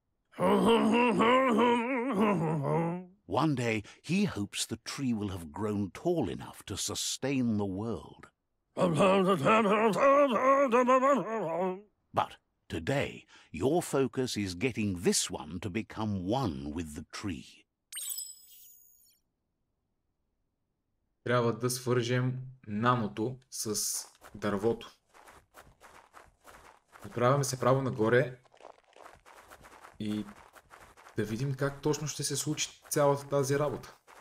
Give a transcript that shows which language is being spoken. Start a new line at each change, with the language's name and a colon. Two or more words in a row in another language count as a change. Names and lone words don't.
English: One day, he hopes the tree will have grown tall enough to sustain the world. But today, your focus is getting this one to become one with the tree.
Bulgarian: Трябва да свържем наното с дървото. Отправяме се право нагоре и да видим как точно ще се случи цялата тази работа.